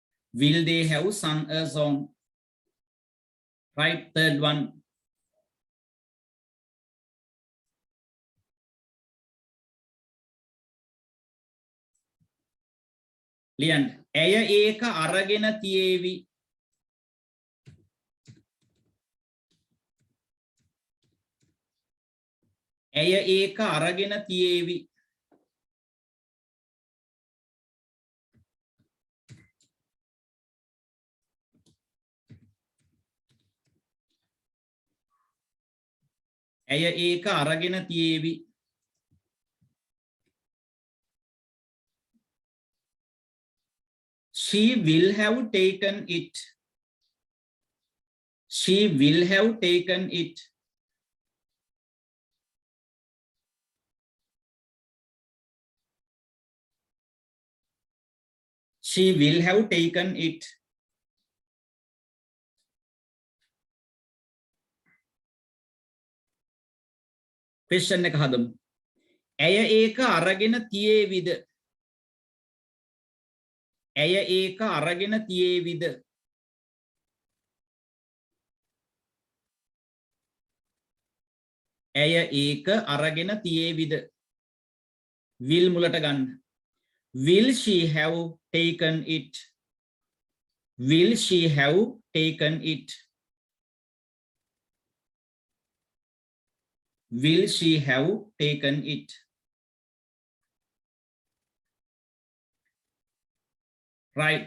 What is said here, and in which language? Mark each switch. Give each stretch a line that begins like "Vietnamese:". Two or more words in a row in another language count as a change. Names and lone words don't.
English: Will they have sung a song? Right, third one.
Sinhala: ලියන්න. ඇය ඒක අරගෙන තියේවි. ඇය ඒක අරගෙන තියේවි. ඇය ඒක අරගෙන තියේවි.
English: She will have taken it. She will have taken it. She will have taken it.
Sinhala: Question එක හදමු. ඇය ඒක අරගෙන තියේවිද? ඇය ඒක අරගෙන තියේවිද? ඇය ඒක අරගෙන තියේවිද? will මුලට ගන්න.
English: Will she have taken it? Will she have taken it? Will she have taken it? Right.